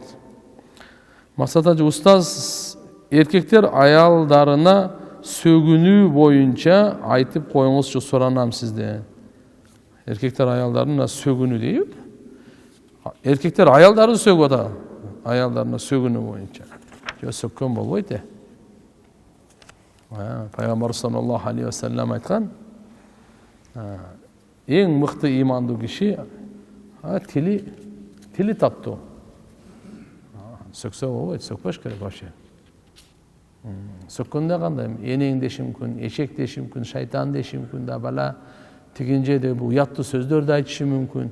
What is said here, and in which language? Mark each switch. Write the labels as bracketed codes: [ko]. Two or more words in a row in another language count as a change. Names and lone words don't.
[ky] Максатажы устаз эркектер аялдарына сөгүнүү боюнча айтып коюңузчу, суранам сизден. Эркектер аялдарына сөгүнүү дейби? Эркектер аялдарын сөгүп атат. Аялдарына сөгүнүү боюнча. Жо сөккөн болбойт э. Пайгамбар [ar] صلى الله عليه وسلم [ky] айткан, эң мыкты имандуу киши тили таттуу. Сөксө болбойт, сөкпөш керек вообще. Сөккөндө кандай? Энең деши мүмкүн, эчек деши мүмкүн, шайтан деши мүмкүн да бала тигинжеде бул уяттуу сөздөрдү айтышы мүмкүн.